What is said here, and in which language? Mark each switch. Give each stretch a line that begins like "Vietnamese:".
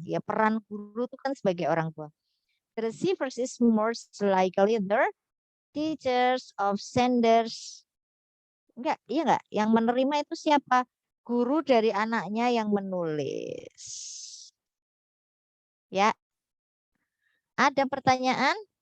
Indonesian: Ya, peran guru itu kan sebagai orang tua.
English: The receivers is most likely their teachers of senders.
Indonesian: Enggak, iya enggak? Yang menerima itu siapa? Guru dari anaknya yang menulis. Ya. Ada pertanyaan?